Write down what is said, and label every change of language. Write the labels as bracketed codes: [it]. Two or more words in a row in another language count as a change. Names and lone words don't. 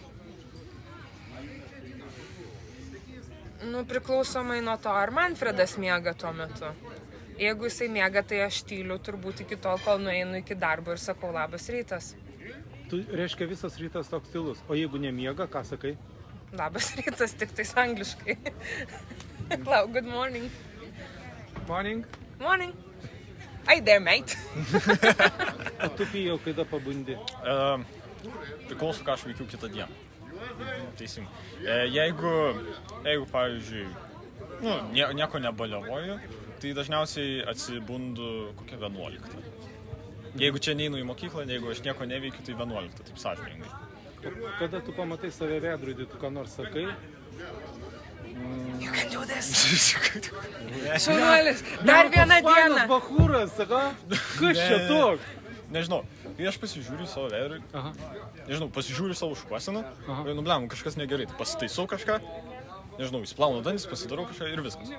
[lt] Priklausomai nuo to, ar Manfredas miega tuo metu. Jeigu jisai miega, tai aš tyliu turbūt iki tol, kol nueinu iki darbo ir sakau labas rytas. Tu reiškia visas rytas toks tylus. O jeigu nemiega, ką sakai? Labas rytas, tik tais angliškai. [en] Good morning. Morning. Morning. Hi there, mate. [lt] O tu pijau, kada pabundi? Priklauso, ką aš veikiu kitą dieną. Teisingai. Jeigu pavyzdžiui, nieko nebaliavoju, tai dažniausiai atsibundu kokią 11. Jeigu čia neinu į mokyklą, jeigu aš nieko neveikiu, tai 11, taip sąžiningai. Kada tu pamatai save veidrody, tu ką nors sakai? [en] You can do this. [lt] Šaunuolis, dar vieną dieną. Fainas bachūras, sako? Kas čia toks? Nežinau, kai aš pasižiūriu savo veidrodį, pasižiūriu savo šukuoseną, kažkas negerai, tai pasitaisau kažką, įsiplaunu dantis, pasidarau kažką ir viskas.